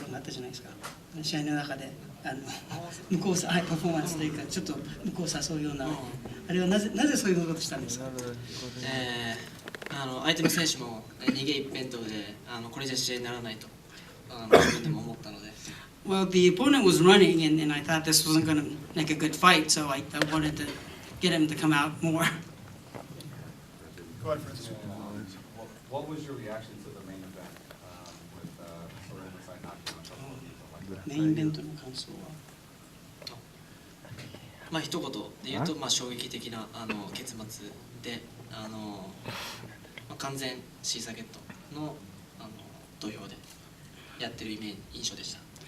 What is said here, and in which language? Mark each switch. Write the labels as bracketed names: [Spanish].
[Japanese] ころがあったじゃないですか。試合の中で向こうパフォーマンスというかちょっと向こう誘うような、あれはなぜそういうことしたんですか？相手の選手も逃げ一辺倒でこれじゃ試合にならないと自分でも思ったので。 [English] Well, the opponent was running, and I thought this wasn't going to make a good fight, so I wanted to get him to come out more. Go ahead, Francis. What was your reaction to the main event with sort of the side knockout? [Japanese] メインイベントの感想は、まあ一言で言うと、まあ衝撃的な結末で、まあ、完全シーサーゲットの土俵でやってる印象でした。